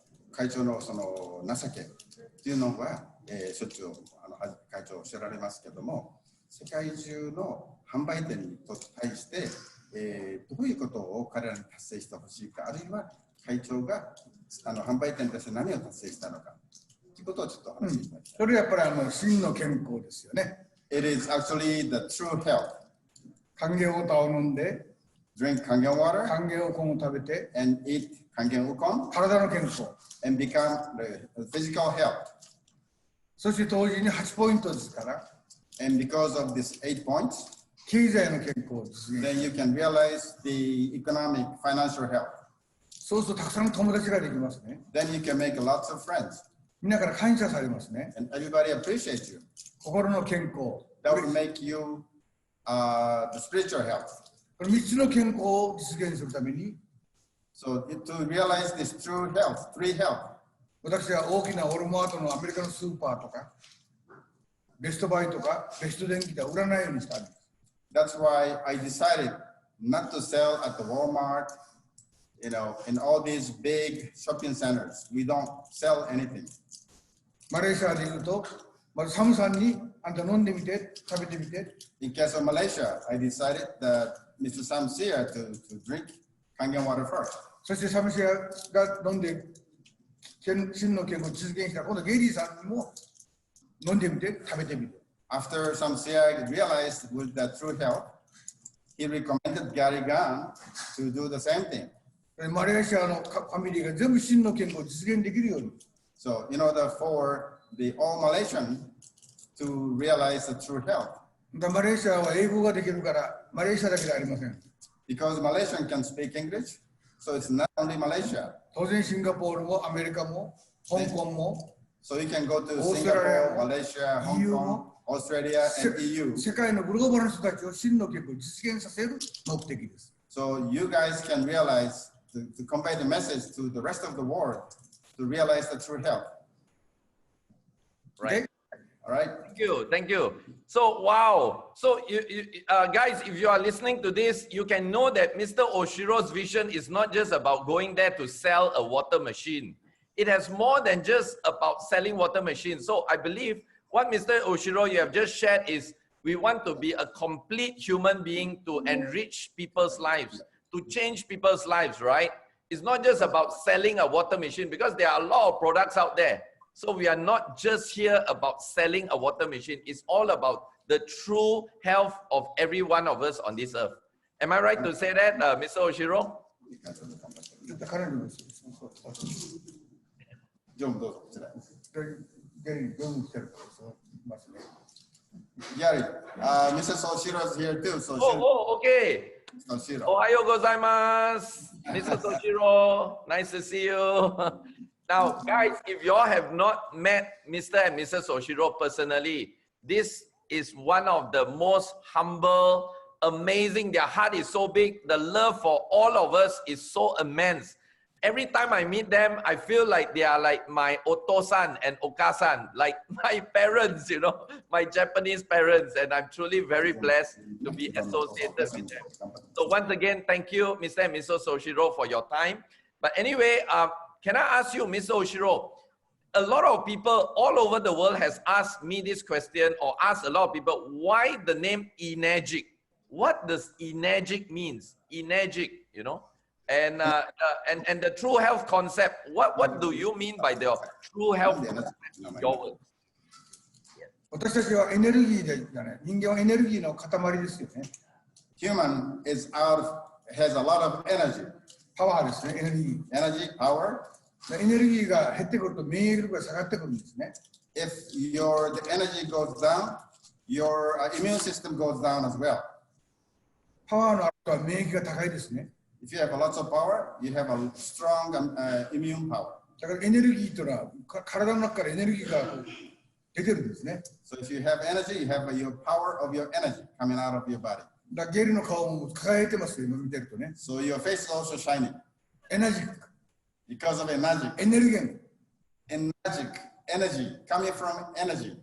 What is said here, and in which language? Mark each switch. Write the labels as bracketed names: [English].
[Japanese] 会長のその情けっていうのは、しょっちゅう会長おっしゃられますけども、世界中の販売店に対して、どういうことを彼らに達成してほしいか、あるいは会長が販売店として何を達成したのかということをちょっとお話しいただきたい。それやっぱり真の健康ですよね。 [English] It is actually the true health. [Japanese] 還元ウォーターを飲んで、 [English] Drink kangen water [Japanese] 還元おこんを食べて、 [English] and eat kangen ukon [Japanese] 体の健康。 [English] and become the physical health. [Japanese] そして同時に8ポイントですから、 [English] And because of these 8 points, [Japanese] 経済の健康ですね。 [English] then you can realize the economic, financial health. [Japanese] そうするとたくさんの友達ができますね。 [English] Then you can make lots of friends [Japanese] みんなから感謝されますね。 [English] and everybody appreciates you. [Japanese] 心の健康。 [English] That will make you the spiritual health. [Japanese] この3つの健康を実現するために、 [English] So to realize this true health, three health, [Japanese] 私は大きなウォルマートのアメリカのスーパーとか、ベストバイとか、ベスト電機では売らないようにしたんです。 [English] that's why I decided not to sell at the Walmart, you know, in all these big shopping centers. We don't sell anything. [Japanese] マレーシアで言うと、まずサムさんにあんた飲んでみて、食べてみて。 [English] In case of Malaysia, I decided that Mr. Samsia to drink kangen water first. [Japanese] そしてサムシアが飲んで、真の健康を実現したら、今度ゲイリーさんにも飲んでみて、食べてみて。 [English] After Samsia realized with the true health, he recommended Gary Gunn to do the same thing. [Japanese] マレーシアのファミリーが全部真の健康を実現できるように。 [English] So, you know, for the all Malaysian to realize the true health. [Japanese] マレーシアは英語ができるから、マレーシアだけではありません。 [English] Because Malaysian can speak English, so it's not only Malaysia. [Japanese] 当然シンガポールもアメリカも香港も [English] So you can go to Australia, Singapore, Malaysia, Hong EU, Kong, Australia, and EU. 世界のグローバルの人たちを真の健康を実現させる目的です。 So you guys can realize to convey the message to the rest of the world to realize the true health. Right. All right. Thank you. So, wow. So, guys, if you are listening to this, you can know that Mr. Ohshiro's vision is not just about going there to sell a water machine. It has more than just about selling water machines. So, I believe what Mr. Ohshiro you have just shared is we want to be a complete human being to enrich people's lives, to change people's lives, right? It's not just about selling a water machine because there are a lot of products out there. So we are not just here about selling a water machine. It's all about the true health of every one of us on this earth. Am I right to say that, Mr. Ohshiro? [Japanese] ちょっと彼にもジョンどうぞこちら。ゲリーどうも来てるからそうますね。 [English] Gary, Mrs. Ohshiro is here too. So Okay. Ohshiro. [Japanese] Ohayo gozaimasu. [English] Mrs. Ohshiro, nice to see you. Now, guys, if you all have not met Mr. and Mrs. Ohshiro personally, this is one of the most humble, amazing. Their heart is so big. The love for all of us is so immense. Every time I meet them, I feel like they are like my otosan and okasan, like my parents, you know, my Japanese parents. And I'm truly very blessed to be associated with them. So once again, thank you, Mr. and Mrs. Ohshiro, for your time. But anyway, can I ask you, Mr. Ohshiro, a lot of people all over the world has asked me this question, or asked a lot of people, why the name Enagic? What does Enagic means? Enagic, you know? And the true health concept, what do you mean by the true health concept in your words? [Japanese] 私たちはエネルギーでね、人間はエネルギーの塊ですよね。 [English] Human has a lot of energy. [Japanese] パワーですね、エネルギー。 [English] Energy, power. [Japanese] エネルギーが減ってくると免疫力が下がってくるんですね。 [English] If the energy goes down, your immune system goes down as well. [Japanese] パワーのある人は免疫が高いですね。 [English] If you have lots of power, you have a strong immune power. [Japanese] だからエネルギーというのは体の中からエネルギーが出てるんですね。 [English] So if you have energy, you have your power of your energy coming out of your body. [Japanese] だからゲリの顔も輝いてますよ、今見てるとね。 [English] So your face is also shining. [Japanese] エナジック。 [English] Because of Enagic. [Japanese] エネルゲン。 [English] Enagic, energy, coming from energy.